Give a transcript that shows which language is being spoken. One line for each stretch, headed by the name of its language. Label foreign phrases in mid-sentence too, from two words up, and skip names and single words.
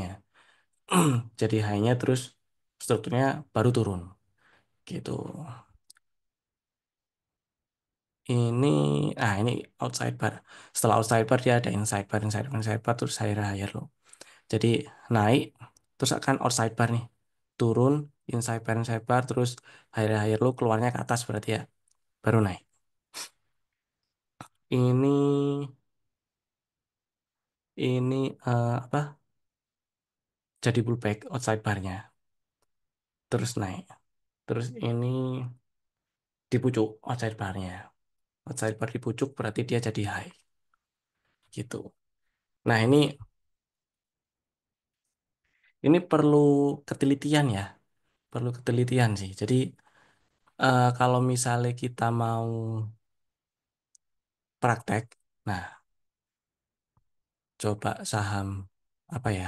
Indonesian: Jadi high-nya terus strukturnya baru turun gitu. Ini ini
English: outside bar.
Indonesian: Setelah
English: outside bar
Indonesian: dia ada
English: inside bar
Indonesian: terus
English: higher higher
Indonesian: loh. Jadi naik terus akan
English: outside bar
Indonesian: nih. Turun
English: inside bar
Indonesian: terus
English: higher higher low
Indonesian: keluarnya ke atas berarti ya baru naik. Ini apa? Jadi pullback
English: outside barnya
Indonesian: terus naik. Terus ini di pucuk
English: outside barnya. Outside bar
Indonesian: di pucuk berarti dia jadi high gitu. Nah, ini perlu ketelitian ya. Perlu ketelitian sih. Jadi kalau misalnya kita mau praktek, nah coba saham apa ya?